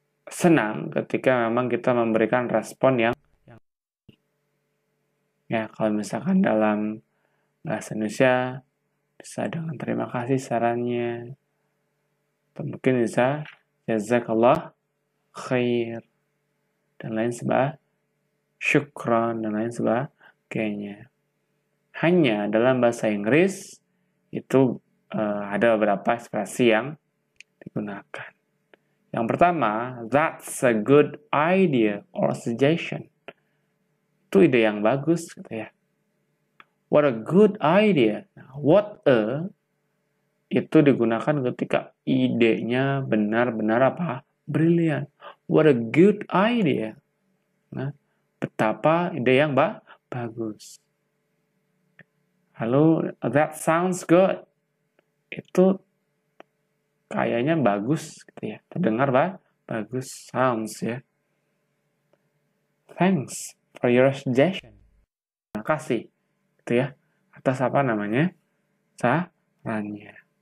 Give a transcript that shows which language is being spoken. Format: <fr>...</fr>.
<id>senang ketika memang kita memberikan respon yang ya, kalau misalkan dalam bahasa Indonesia bisa dengan terima kasih sarannya, atau mungkin bisa jazakallah khair dan lain sebagainya, syukran dan lain sebagainya. Hanya dalam bahasa Inggris itu ada beberapa ekspresi yang digunakan. Yang pertama,</id> <en>that's a good idea or suggestion.</en> <id>Itu ide yang bagus, gitu ya.</id> <en>What a good idea.</en> <id>What a itu digunakan ketika idenya benar-benar apa? Brilian.</id> <en>What a good idea.</en> <id>Nah, betapa ide yang bagus. Lalu,</id> <en>that sounds good.</en> <id>Itu kayaknya bagus, gitu ya. Terdengar bagus, sounds ya.</id> <en>Thanks for your suggestion.</en> <id>Terima kasih, gitu ya, atas apa namanya sarannya.</id>